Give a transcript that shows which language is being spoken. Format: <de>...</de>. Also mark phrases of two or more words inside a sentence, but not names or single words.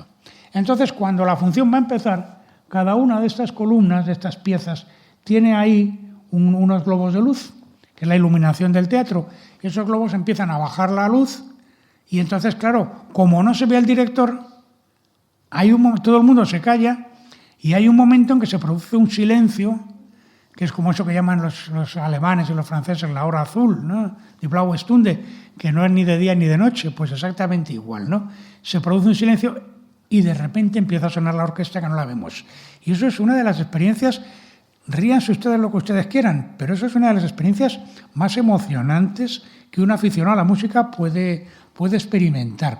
<es>Entonces, cuando la función va a empezar, cada una de estas columnas, de estas piezas, tiene ahí unos globos de luz, que es la iluminación del teatro. Esos globos empiezan a bajar la luz y entonces, claro, como no se ve al director, todo el mundo se calla y hay un momento en que se produce un silencio, que es como eso que llaman los alemanes y los franceses la hora azul, ¿no?</es> <de>Die blaue Stunde,</de> <es>que no es ni de día ni de noche, pues exactamente igual, ¿no? Se produce un silencio y de repente empieza a sonar la orquesta que no la vemos. Y eso es una de las experiencias, ríanse ustedes lo que ustedes quieran, pero eso es una de las experiencias más emocionantes que un aficionado a la música puede experimentar.</es>